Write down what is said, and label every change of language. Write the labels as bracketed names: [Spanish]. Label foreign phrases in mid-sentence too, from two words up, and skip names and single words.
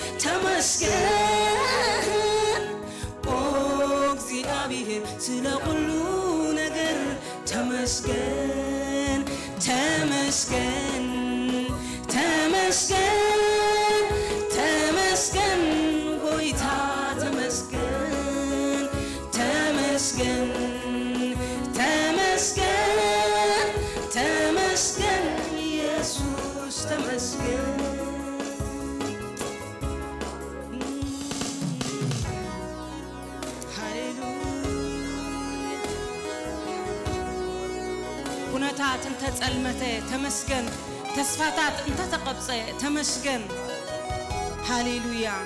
[Amharic] ተመስገን እግዚአብሔር ስለ ሁሉ ነገር ተመስገን ተመስገን ተመስገን ተመስገን ጌታ ተመስገን ተመስገን ተመስገን ተመስገን ኢየሱስ ተመስገን [Tigrinya] ኩነታት እንተ ጸልመተ ተመስገን ተስፋታት እንተ ተቀብጸ ተመስገን ሃሌሉያ